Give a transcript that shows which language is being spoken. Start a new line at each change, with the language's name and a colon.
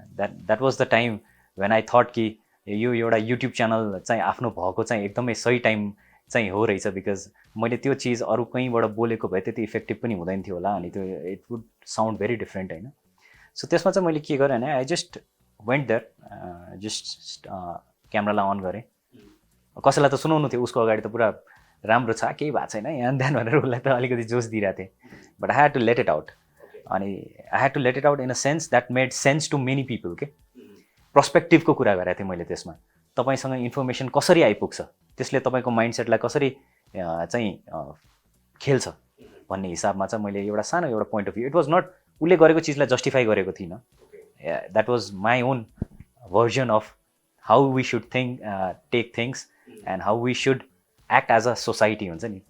English: that was the time when I thought
Nepali: कि यो एउटा युट्युब च्यानल चाहिँ आफ्नो भएको चाहिँ एकदमै सही टाइम चाहिँ हो रहेछ, बिकज मैले त्यो चिज अरू कहीँबाट बोलेको भए त्यति इफेक्टिभ पनि हुँदैन थियो होला, अनि त्यो
English: it would sound very different
Nepali: होइन। सो त्यसमा चाहिँ मैले के गरेँ भने
English: I just went there,
Nepali: just क्यामरालाई on गरेँ, कसैलाई त सुनाउनु थियो, उसको अगाडि त पुरा राम्रो छ केही भएको छैन यहाँ ध्यान भनेर उसलाई त अलिकति जोस दिइरहेको थिएँ,
English: But I had to let it out. अनि I had to let it out in a sense that made sense to many people के।
Nepali: पर्सपेक्टिभको कुरा गरेको थिएँ मैले त्यसमा, तपाईँसँग इन्फर्मेसन कसरी आइपुग्छ, त्यसले तपाईँको माइन्डसेटलाई कसरी चाहिँ खेल्छ भन्ने हिसाबमा चाहिँ मैले एउटा सानो एउटा point of view, it was not उसले गरेको चिजलाई जस्टिफाई गरेको थिइनँ,
English: that was my own version of how we should take things and how we should act as a society
Nepali: हुन्छ नि।